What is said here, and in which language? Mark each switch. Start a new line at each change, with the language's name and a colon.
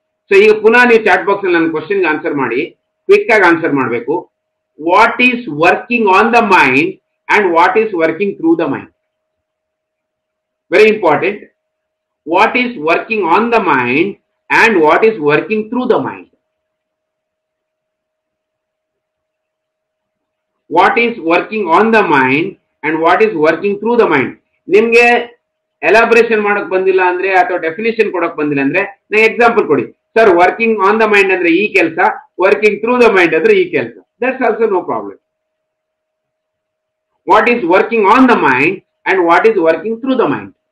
Kannada: So ಈಗ ಪುನಃ ನೀವು ಚಾಟ್ ಬಾಕ್ಸ್ ಅಲ್ಲಿ ನನ್ನ ಕ್ವಶನ್ಗೆ ಆನ್ಸರ್ ಮಾಡಿ, ಕ್ವಿಕ್ ಆಗಿ ಆನ್ಸರ್ ಮಾಡಬೇಕು.
English: What is working on the mind and what is working through the mind? Very important. What is working on the mind and what is working through the mind? What is working on the mind and what is working through the mind?
Kannada: ನಿಮ್ಗೆ ಎಲಾಬ್ರೇಷನ್ ಮಾಡಕ್ ಬಂದಿಲ್ಲ ಅಂದ್ರೆ ಅಥವಾ definition ಕೊಡಕ್ ಬಂದಿಲ್ಲ ಅಂದ್ರೆ ನಂಗೆ example ಕೊಡಿ.
English: sir working on the mind
Kannada: ಅಂದ್ರೆ ಈ ಕೆಲಸ,
English: Working through the mind ಅಂದ್ರೆ ಈ ಕೆಲಸ. That's also no problem. What is working on the mind and what is working through the mind?